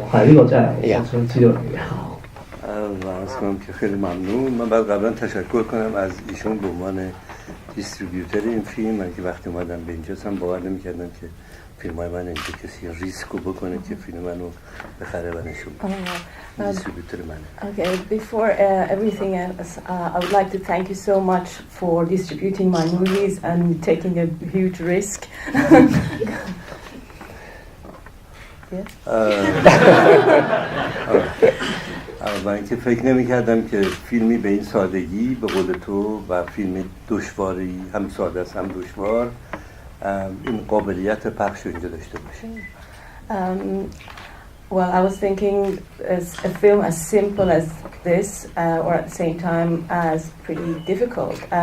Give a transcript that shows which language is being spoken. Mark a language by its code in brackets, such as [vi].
[yue] 係呢個真係我想知道你嘅。 [fa] عرض کنم که خیلی ممنون. من باید قبلا تشکر کنم از ایشون به عنوان دیستریبیوتر این فیلم. من که وقتی اومدم به اینجا هم باور نمی‌کردم که فیلم‌های من اینجا کسی ریسکو بکنه که فیلم منو بخره و نشون بده. دیستریبیوتر منه. [en] Okay, before everything else, I would like to thank you so much for distributing my movies and taking a huge risk. [fa] و اینکه فکر نمی‌کردم که فیلمی به این سادگی به قول تو و فیلم دشواری هم ساده است هم دشوار این قابلیت پخش اینجا داشته باشه. [en] Well, I was thinking as a film as simple as this, or at the same time as pretty difficult.